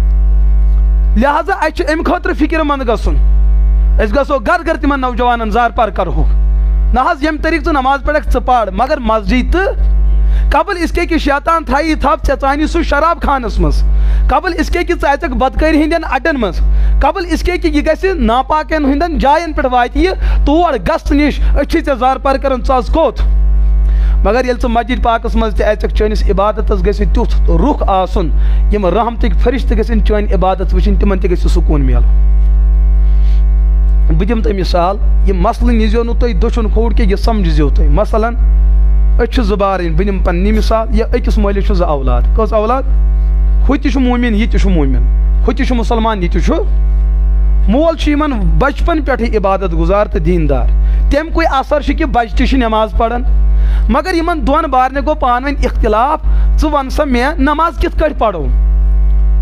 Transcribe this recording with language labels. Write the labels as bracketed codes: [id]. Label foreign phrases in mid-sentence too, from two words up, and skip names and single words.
[ks] لہذا اَسہِ چھُ امہِ خٲطرٕ فکر منٛد گژھُن أسۍ گژھو گرٕ گرٕ تِمن نوجوانن زارپار کرہوکھ نہ حظ ییٚمہِ طریٖقہٕ ژٕ نماز پرکھ ژٕ پر مگر مسجد تہٕ [ur] قبل اس کے کہ [ks] شیطان تھایی تھپ ژےٚ ژانہِ سُہ شراب خانس منٛز [ur] قبل اس کے کہ [ks] ژٕ اژکھ بدکٲری ہٕنٛدٮ۪ن اڈن منٛز [ur] قبل اس کے کہ [ks] یہِ گژھِ ناپاکٮ۪ن ہٕنٛدٮ۪ن جاین پٮ۪ٹھ واتہِ یہِ تور گژھ نِش أسۍ چھِ ژےٚ زارپار کران ژٕ حظ کوٚت مگر ییٚلہِ ژٕ مسجد پاکس منٛز تہِ اژکھ چٲنِس عبادتس گژھِ تیُتھ رُخ آسُن یِم رحمتٕکۍ فرشتہٕ گژھن چٲنۍ عبادت وٕچھِنۍ تِمن تہِ گژھِ سکوٗن میلُن بہٕ دِمہٕ تۄہہِ مثال یہِ مسلہٕ نِزیو نہٕ تُہۍ دٔچھُن کھوٚوُر کینٛہہ یہِ سمجھزیو تُہۍ مثلاً أسۍ چھِ 2 بارٕنۍ بہٕ دِمہٕ پننہِ مثال یا أکِس مٲلِس چھُ 2 اولاد کٔژ اولاد ہُہ تہِ چھُ موٗمِن یہِ تہِ چھُ موٗمِن ہُہ تہِ چھُ مُسلمان یہِ تہِ چھُ مول چھُ یِمن بچپن پٮ۪ٹھٕے عبادت گُزار تہٕ دیٖندار تَمہِ کُے اثر چھُ کہِ بچہِ تہِ چھِ نٮ۪ماز پران مگر یِمن 2 بارنہِ گوٚو پانہٕ ؤنۍ اختلاف ژٕ ون سا مےٚ نماز کِتھ کٲٹھۍ پرو